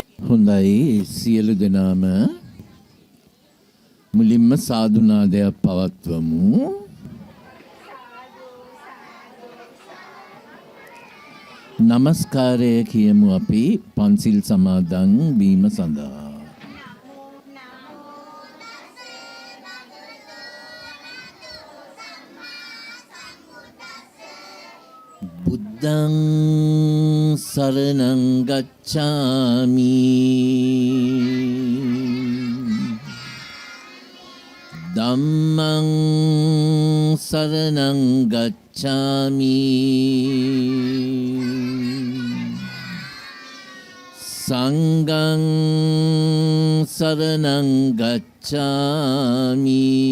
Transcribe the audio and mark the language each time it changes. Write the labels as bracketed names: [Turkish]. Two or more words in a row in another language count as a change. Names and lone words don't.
[Sinhala] හොඳයි සියලු දෙනාම මුලින්ම සාදුනාදයක් පවත්වමු. නමස්කාරය කියමු අපි පන්සිල් සමාදන් වීම සඳහා. [Pali] බුද්ධං සරණං ගච්ඡාමි ධම්මං සරණං ගච්ඡාමි සංඝං සරණං ගච්ඡාමි